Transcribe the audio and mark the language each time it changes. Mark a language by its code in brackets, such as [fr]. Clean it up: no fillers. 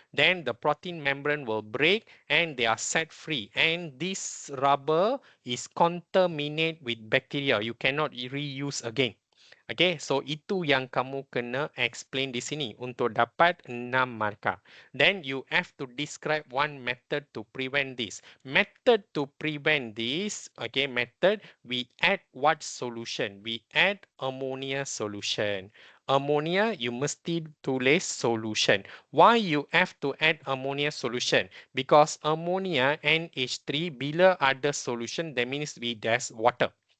[en] Then the protein membrane will break and they are set free. And this rubber is contaminated with bacteria. You cannot reuse again. [ms] Okay, so itu yang kamu kena explain di sini untuk dapat 6 markah. [en] Then you have to describe one method to prevent this. Method to prevent this, okay, method, we add what solution? We add ammonia solution. Ammonia, you [ms] mesti tulis [en] solution. Why you have to add ammonia solution? Because ammonia NH3, [ms] bila ada [en] solution, that means there's water.